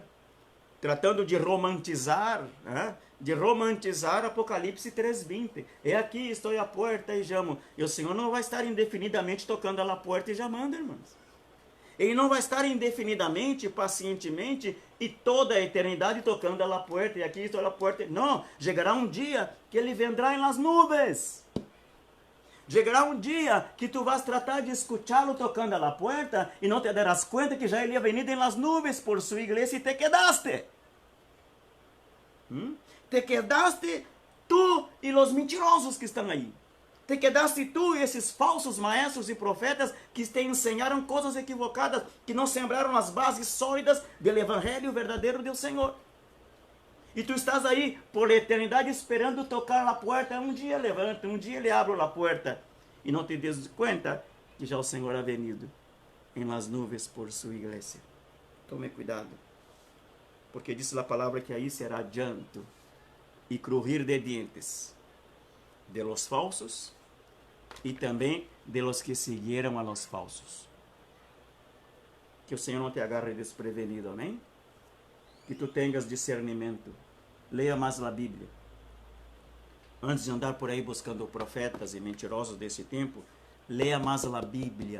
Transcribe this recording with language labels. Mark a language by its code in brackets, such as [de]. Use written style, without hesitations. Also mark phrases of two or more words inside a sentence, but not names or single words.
[pt] Tratando de romantizar, Apocalipse 3:20. É aqui, estou à porta e chamo. E o Senhor não vai estar indefinidamente tocando à porta e chamando, irmãos. Ele não vai estar indefinidamente, pacientemente e toda a eternidade tocando à porta. E aqui estou à porta. Não, chegará um dia que ele vendrá em las nuvens. Chegará um dia que tu [es] vas tratar de escuchá-lo [pt] tocando à porta e não te darás conta que já ele [es] ha venido [pt] em las nuvens por sua igreja e te quedaste. Te quedaste tu e os mentirosos que estão aí. Te quedaste tu e esses falsos maestros e profetas que te ensinaram coisas equivocadas, que não sembraram as bases sólidas do evangelho verdadeiro do Senhor. E tu estás aí por eternidade esperando tocar na porta. Um dia levanta, um dia ele abre a porta. E não te des conta que já o Senhor [es] ha venido [pt] em las nuvens por sua igreja. Tome cuidado. Porque diz a palavra que aí será [es] llanto e crujir de dientes de los falsos [pt] e também [es] de los [pt] que seguiram [es] a los falsos. [pt] Que o Senhor não te agarre desprevenido, amém? Que tu tenhas discernimento. Leia mais a Bíblia. Antes de andar por aí buscando profetas e mentirosos desse tempo, leia mais a Bíblia.